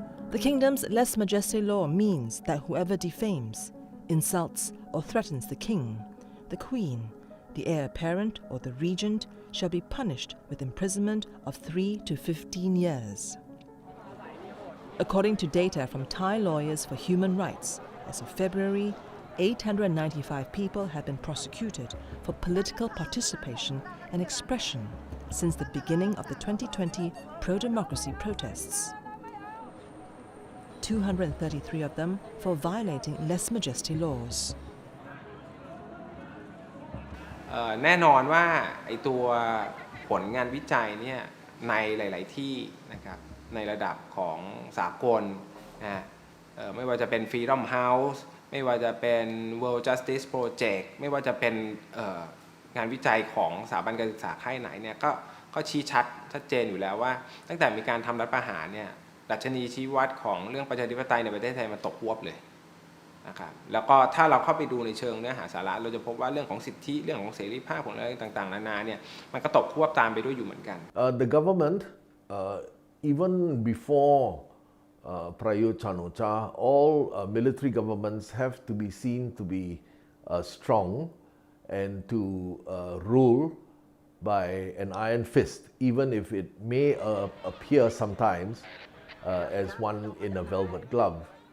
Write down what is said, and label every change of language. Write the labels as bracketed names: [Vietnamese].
[English] The kingdom's lèse majesté law means that whoever defames, insults or threatens the king, the queen, the heir apparent or the regent shall be punished with imprisonment of 3 to 15 years. According to data from Thai Lawyers for Human Rights, as of February, 895 people have been prosecuted for political participation and expression since the beginning of the 2020 pro-democracy protests. 233 of them for violating lèse majesté laws. [Thai] แน่นอนว่าไอตัวผลงานวิจัยเนี่ยในหลายๆที่นะครับในระดับของสากลนะไม่ว่าจะเป็น Freedom House ไม่ว่าจะเป็น World Justice Project ไม่ว่าจะเป็น งานวิจัยของสถาบันการศึกษาค่ายไหนเนี่ยก็ชี้ชัดเจนอยู่แล้วว่าตั้งแต่มีการทำรัฐประหารเนี่ยดัชนีชี้วัดของเรื่องประชาธิปไตยในประเทศไทยมันตกฮวบเลยนะครับแล้วก็ถ้าเราเข้าไปดูในเชิงเนื้อหาสาระเราจะพบว่าเรื่องของสิทธิเรื่องของเสรีภาพของอะไรต่างๆนานาเนี่ยมันก็ตกฮวบตามไปด้วยอยู่เหมือนกัน [English] The government even before Prayut Chan-o-cha all military governments have to be seen to be strong and to rule by an iron fist, even if it may appear sometimes as one in a velvet glove.